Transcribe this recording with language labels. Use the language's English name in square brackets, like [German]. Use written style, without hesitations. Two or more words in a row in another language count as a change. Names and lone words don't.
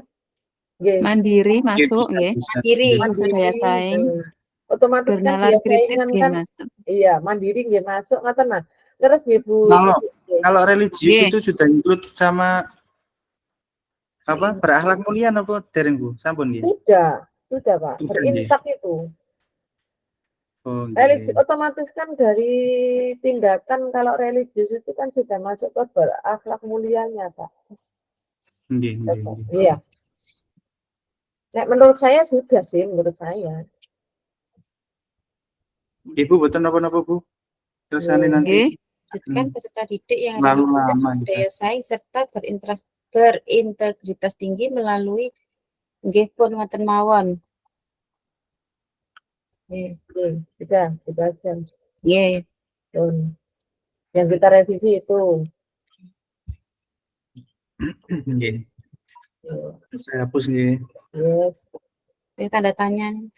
[Indonesian] Mandiri masuk nggih. Mandiri masuk daya saing. Otomatis bernalar kan kritis nggih kan masuk. Iya, mandiri nggih masuk ngoten nah. Terus nggih Bu. Kalau religius itu sudah include sama apa? Berakhlak mulia apa dereng, Bu? [Javanese] Sampun nggih. [Indonesian] Sudah Pak. Berintak itu. Religius otomatis kan dari tindakan kalau religius itu kan sudah masuk ke berakhlak mulianya, Pak. Iya. Nah, menurut saya sudah sih, menurut saya. Ibu betul apa-apa, Bu? Terusannya nanti. Kan peserta didik yang berdaya saing serta berintegritas tinggi melalui [Javanese] nggih pun ngoten mawon. [Indonesian] Sudah aja. Nggih. Yang kita revisi itu. Nggih. Saya hapus nggih. Yes. Ini tanda tanya.